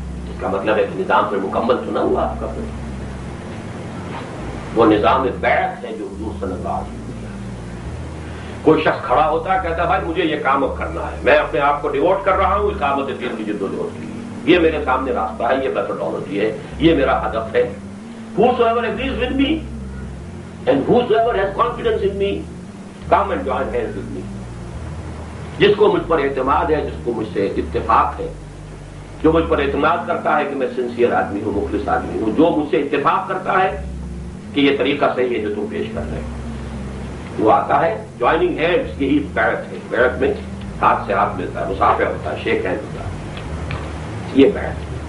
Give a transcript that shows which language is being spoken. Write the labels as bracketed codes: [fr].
[ur] اس کا مطلب ہے کہ نظام پہ مکمل چنا ہوا آپ کا. پھر وہ نظام بیعت ہے جو حضور صلی اللہ علیہ وسلم. کوئی شخص کھڑا ہوتا ہے، کہتا ہے بھائی مجھے یہ کام اب کرنا ہے، میں اپنے آپ کو ڈیوٹ کر رہا ہوں اقامت دین کی جدوجہد کے لیے، یہ میرے سامنے راستہ ہے، یہ میتھڈالوجی ہے، یہ میرا ہدف ہے. [en] Whosoever agrees with me and whosoever has confidence in me, come and join hands with me. [ur] جس کو مجھ پر اعتماد ہے، جس کو مجھ سے اتفاق ہے، جو مجھ پر اعتماد کرتا ہے کہ میں سنسیئر آدمی ہوں، مخلص آدمی ہوں، جو مجھ سے اتفاق کرتا ہے کہ یہ طریقہ صحیح ہے جو تم پیش کر رہے ہو، وہ آتا ہے. جوائننگ ہینڈز یہی بیعت ہے. بیعت میں ہاتھ سے ہاتھ ملتا ہے، مصافحہ ہوتا ہے، شیک ہینڈ ہوتا ہے، یہ بیعت.